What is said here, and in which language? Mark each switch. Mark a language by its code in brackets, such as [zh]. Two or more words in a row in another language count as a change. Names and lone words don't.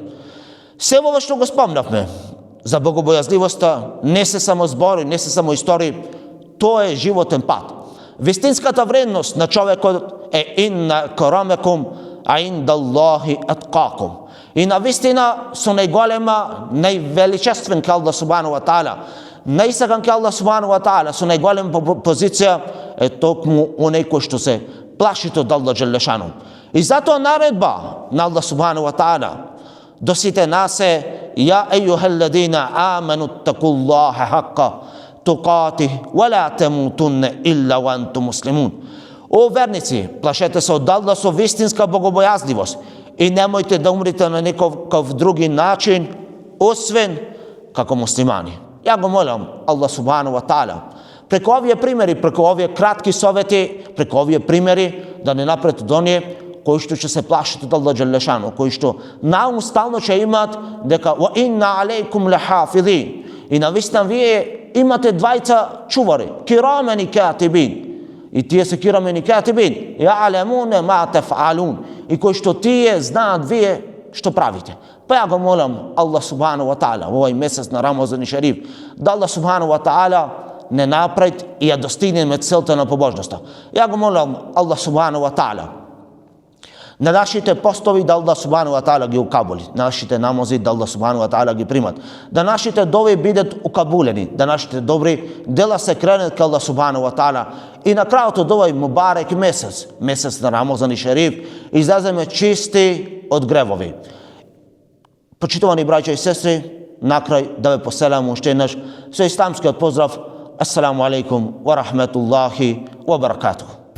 [mk] Се ова што го спомнавме за богобојазливоста не се само збори, не се само истории, тоа е животен пат. Вистинската вредност на човекот е [ar] إن أكرمكم عند الله أتقاكم. [mk] И навистина со најголема, највеличествен ке [ar] الله سبحانه وتعالى, [mk] најсакан ке [ar] الله سبحانه وتعالى, [mk] со најголема позиција е токму оној кој што се плаши од [ar] الله جل شأنه. [mk] И затоа наредба на [ar] الله سبحانه وتعالى [mk] до сите нас е: [ar] يا أيها الذين آمنوا اتقوا الله حق تقاته ولا تموتن إلا وأنتم مسلمون. [mk] О верници, плашете се од Аллах со вистинска богобојазливост и немојте да умрете на некој други начин, освен како муслимани. Ја го молам [ar] الله سبحانه وتعالى [mk] преку овие примери, преку овие кратки совети, преку овие примери да не напред од оние кои што ќе се плашат од [ar] الله جل شأنه, [mk] кои што наум стално ќе имаат дека [ar] وإن عليكم لحافظين, [mk] и навистина вие имате двајца чувари, кирамен и катибин. И тие се кирамен и катибин, [ar] يعلمون ما تفعلون, [mk] и кои што тие знаат вие што правите. Па ја го молам [ar] الله سبحانه وتعالى [mk] во овој месец на Рамазан и Шериф да [ar] الله سبحانه وتعالى [mk] не напред и ја достигнеме целта на побожноста. Ја го молам [ar] الله سبحانه وتعالى [mk] На нашите постови да [ar] الله سبحانه وتعالى [mk] ги укабули, на нашите намази да [ar] الله سبحانه وتعالى [mk] ги примат, да нашите дови бидат укабулени, да нашите добри дела се кренат кај Аллах субхану ва таала и на крајот од овој мубарек месец на Рамазан и Шериф, излеземе чисти од гревови. Почитувани браќа и сестри, накрај да ве поселам уште еднаш со исламскиот поздрав: [ar] السلام عليكم ورحمة الله وبركاته.